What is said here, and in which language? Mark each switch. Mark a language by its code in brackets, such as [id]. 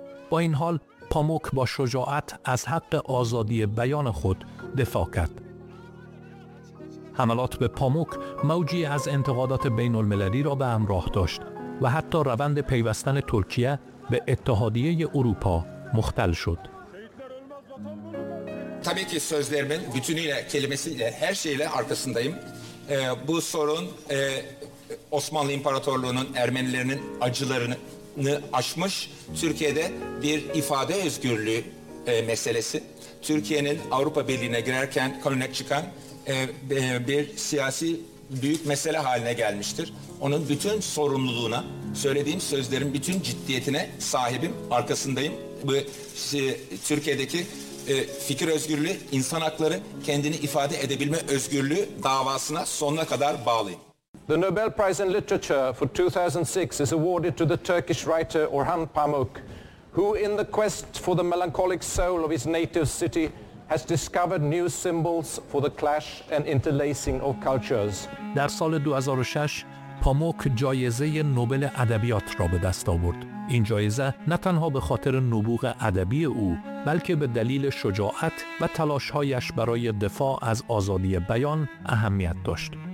[fa] با این حال پاموک با شجاعت از حق آزادی بیان خود دفاع کرد. حملات به پاموک موجی از انتقادات بین المللی را به همراه داشت و حتی روند پیوستن ترکیه به اتحادیه اروپا مختل شد. [tr] Tabii ki sözlerimin bütünüyle, kelimesiyle, her şeyle arkasındayım. Bu sorun Osmanlı İmparatorluğu'nun Ermenilerinin acılarını aşmış. Türkiye'de bir ifade özgürlüğü meselesi. Türkiye'nin Avrupa Birliği'ne girerken konuna çıkan bir siyasi büyük mesele haline gelmiştir. Onun bütün sorumluluğuna, söylediğim sözlerin bütün ciddiyetine sahibim, arkasındayım. Bu Türkiye'deki fikir özgürlüğü, insan hakları, kendini ifade edebilme özgürlüğü davasına sonuna kadar bağlıyım. [en] The Nobel Prize in Literature for 2006 is awarded to the Turkish writer Orhan Pamuk, who in the quest for the melancholic soul of his native city has discovered new symbols for the clash and interlacing of cultures. [fa] در سال 2006 پاموک جایزه نوبل ادبیات را به دست آورد. این جایزه نه تنها به خاطر نبوغ ادبی او، بلکه به دلیل شجاعت و تلاش‌هایش برای دفاع از آزادی بیان اهمیت داشت.